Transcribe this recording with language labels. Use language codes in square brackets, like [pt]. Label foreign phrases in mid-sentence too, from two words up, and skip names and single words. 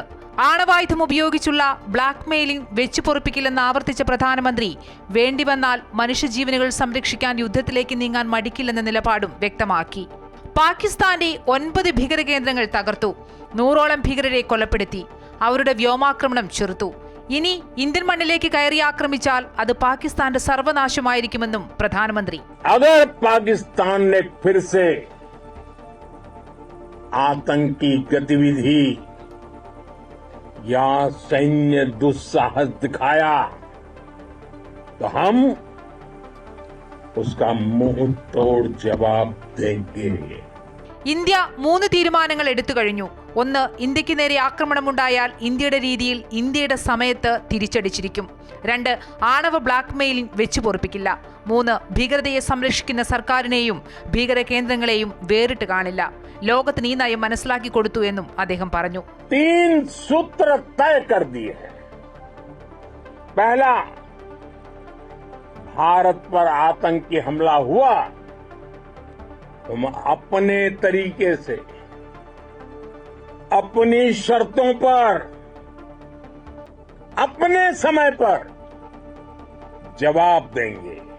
[ml] ആണവായുധം ഉപയോഗിച്ചുള്ള ബ്ലാക്ക് മെയിലിംഗ് വെച്ചുപൊറുപ്പിക്കില്ലെന്ന് ആവർത്തിച്ച പ്രധാനമന്ത്രി വേണ്ടിവന്നാൽ മനുഷ്യജീവനുകൾ സംരക്ഷിക്കാൻ യുദ്ധത്തിലേക്ക് നീങ്ങാൻ മടിക്കില്ലെന്ന നിലപാടും വ്യക്തമാക്കി. പാകിസ്ഥാന്റെ 9 ഭീകര കേന്ദ്രങ്ങൾ തകർത്തു. 100ഓളം ഭീകരരെ കൊലപ്പെടുത്തി. അവരുടെ വ്യോമാക്രമണം ചെറുത്തു. ഇനി ഇന്ത്യൻ മണ്ണിലേക്ക് കയറി ആക്രമിച്ചാൽ അത് പാകിസ്ഥാന്റെ സർവനാശമായിരിക്കുമെന്നും പ്രധാനമന്ത്രി. [hi] अगर पाकिस्तान ने फिर से आतंकी गतिविधि या सैन्य दुस्साहस दिखाया तो हम उसका मुंह तोड़ जवाब देंगे. [ml] ഇന്ത്യ 3 തീരുമാനങ്ങൾ എടുത്തു കഴിഞ്ഞു. 1, ഇന്ത്യക്ക് നേരെ ആക്രമണമുണ്ടായാൽ ഇന്ത്യയുടെ രീതിയിൽ ഇന്ത്യയുടെ സമയത്ത് തിരിച്ചടിച്ചിരിക്കും. 2, ആണവ ബ്ലാക്ക് മെയിലിംഗ് വെച്ചുപൊറുപ്പിക്കില്ല. 3, ഭീകരതയെ സംരക്ഷിക്കുന്ന സർക്കാരിനെയും ഭീകര കേന്ദ്രങ്ങളെയും വേറിട്ട് കാണില്ല. ലോകത്തിന് ഈ നയം മനസ്സിലാക്കി കൊടുത്തു എന്നും അദ്ദേഹം പറഞ്ഞു. [hi] 3 सूत्र तय कर दिए हैं. पहला, भारत पर आतंकी हमला हुआ हम अपने तरीके से अपनी शर्तों पर अपने समय पर जवाब देंगे.